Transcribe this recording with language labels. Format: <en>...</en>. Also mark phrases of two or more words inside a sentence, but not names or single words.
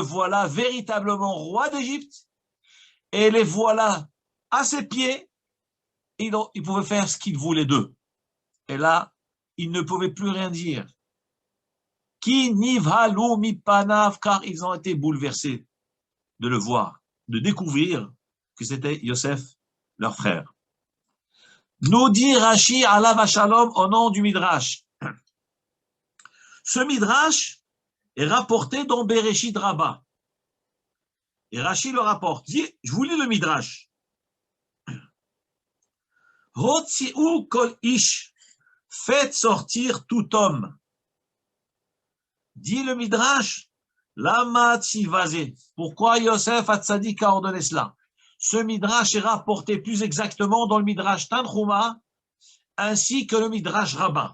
<fr>Et le voilà véritablement roi d'Égypte, et les voilà à ses pieds, et ils pouvaient faire ce qu'ils voulaient d'eux. Et là, ils ne pouvaient plus rien dire.</fr> <he>כי נבהלו מפניו,</he> <fr>car ils ont été bouleversés de le voir, de découvrir que c'était Yosef, leur frère. Nous dit Rashi</fr> <he>עליו השלום</he> <fr>au nom du Midrash. Ce Midrash est rapporté dans Bereshit Rabbah. Et Rashi le rapporte. Je vous lis le Midrash.</fr> <he>הוציאו כל איש,</he> <fr>faites sortir tout homme. Dit le Midrash,</fr> <he>למה צוה זה.</he> <fr>Pourquoi Yosef Hatzadik a ordonné cela? Ce Midrash est rapporté plus exactement dans le Midrash Tanchuma ainsi que le Midrash Rabbah.</fr>